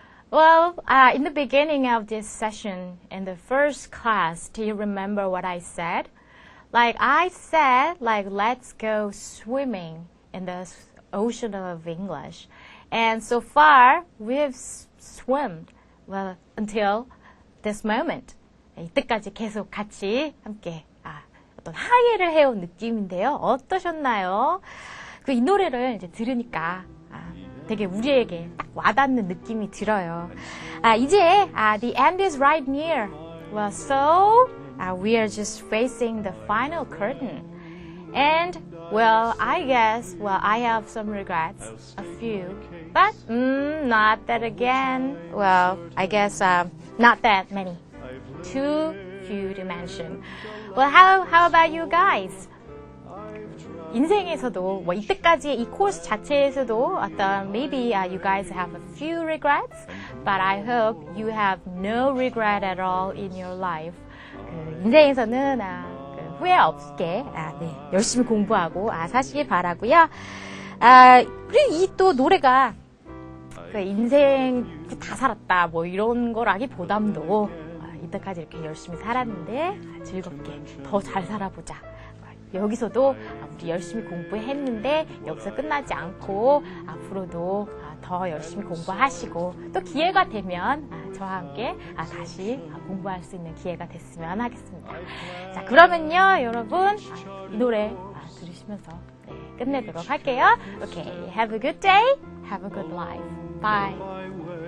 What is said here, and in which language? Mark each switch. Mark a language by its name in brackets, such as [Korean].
[English] Well, in the beginning of this session, in the first class, do you remember what I said? Like I said, let's go swimming in the ocean of English. And so far, we've swum, well, until this moment. [Korean] 이때까지 계속 같이 함께 어떤 하이를 해온 느낌인데요. 어떠셨나요? 이 노래를 이제 들으니까 되게 우리에게 딱 와닿는 느낌이 들어요. [English] 이제 the end is right near. Well, so we are just facing the final curtain. And well, I guess, I have some regrets, a few, but not that again. Well, I guess not that many. Too few to mention. Well, how about you guys? [Korean] 인생에서도 이때까지 이 코र्스 자체에서도 어떤 [English] maybe you guys have a few regrets, but I hope you have no regret at all in your life. [Korean] 인생에서는 후회 없게 열심히 공부하고 사시길 바라고요. 그리고 이 또 노래가 인생 다 살았다 뭐 이런 거라기보담도 이때까지 이렇게 열심히 살았는데 즐겁게 더 잘 살아보자. 여기서도 우리 열심히 공부했는데 여기서 끝나지 않고 앞으로도 더 열심히 공부하시고 또 기회가 되면 저와 함께 다시 공부할 수 있는 기회가 됐으면 하겠습니다. 자, 그러면요 여러분 이 노래 들으시면서 끝내도록 할게요. [English] Okay, have a good day, have a good life. Bye.